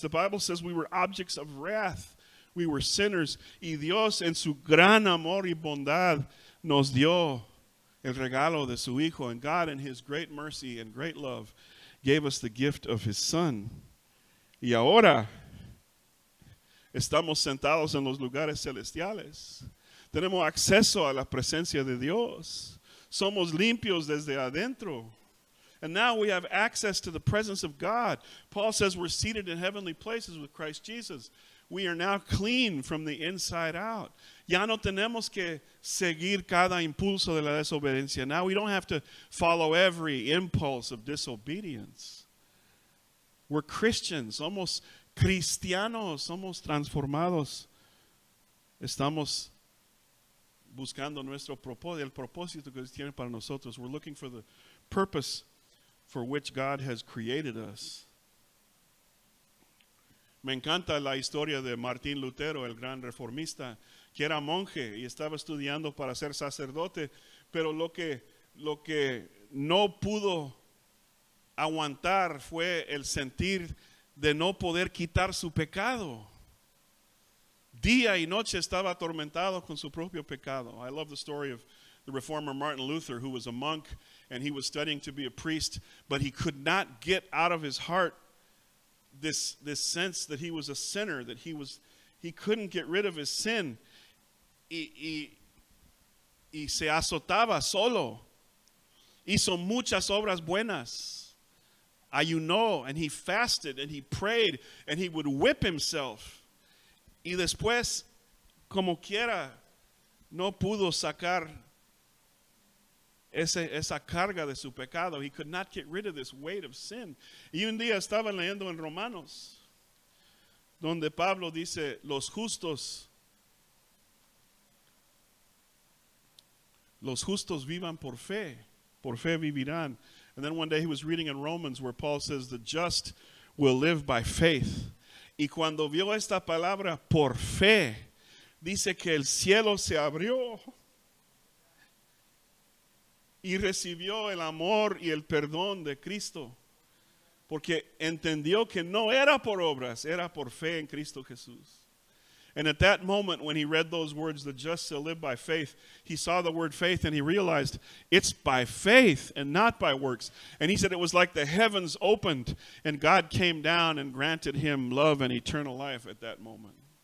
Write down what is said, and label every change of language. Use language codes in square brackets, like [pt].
[en] The Bible says we were objects of wrath. We were sinners. [es] Y Dios en su gran amor y bondad nos dio el regalo de su Hijo. [en] And God in His great mercy and great love gave us the gift of His Son. [es] Y ahora estamos sentados en los lugares celestiales. Tenemos acceso a la presencia de Dios. Somos limpios desde adentro. [en] And now we have access to the presence of God. Paul says we're seated in heavenly places with Christ Jesus. We are now clean from the inside out. [es] Ya no tenemos que seguir cada impulso de la desobediencia. [en] Now we don't have to follow every impulse of disobedience. We're Christians. [es] Somos cristianos. Somos transformados. Estamos buscando nuestro propósito, el propósito que Dios tiene para nosotros. [en] We're looking for the purpose for which God has created us. [es] Me encanta la historia de Martín Lutero, el gran reformista, que era monje y estaba estudiando para ser sacerdote, pero lo que no pudo aguantar fue el sentir de no poder quitar su pecado. Día y noche estaba atormentado con su propio pecado. [en] I love the story of the reformer Martin Luther, who was a monk and he was studying to be a priest, but he could not get out of his heart this sense that he was a sinner, that he couldn't get rid of his sin. [es] Y se azotaba solo. Hizo muchas obras buenas. Ayunó, [en] and he fasted, and he prayed, and he would whip himself. [es] Y después, como quiera, no pudo sacar esa carga de su pecado. [en] He could not get rid of this weight of sin. [es] Y un día estaba leyendo en Romanos, donde Pablo dice, los justos vivan por fe vivirán. [en] And then one day he was reading in Romans where Paul says the just will live by faith. [es] Y cuando vio esta palabra por fe, dice que el cielo se abrió y recibió el amor y el perdón de Cristo, porque entendió que no era por obras, era por fe en Cristo Jesús. [en] And at that moment, when he read those words, the just shall live by faith, he saw the word faith and he realized it's by faith and not by works. And he said it was like the heavens opened and God came down and granted him love and eternal life at that moment.